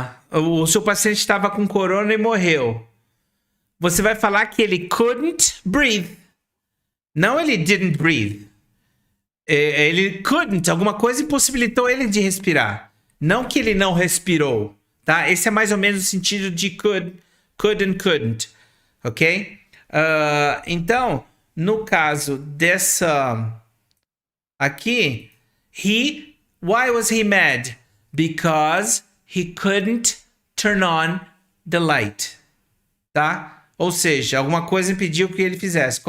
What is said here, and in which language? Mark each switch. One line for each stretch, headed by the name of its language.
Portuguese: O seu paciente estava com corona e morreu. Você vai falar que ele
English: couldn't breathe.
Portuguese: Não ele
English: didn't breathe.
Portuguese: Ele couldn't, alguma coisa impossibilitou ele de respirar. Não que ele não respirou, tá? Esse é mais ou menos o sentido de could and couldn't, ok? Então, no caso dessa aqui,
English: why was he mad? Because he couldn't turn on the light, tá?
Portuguese: Ou seja, alguma coisa impediu que ele fizesse.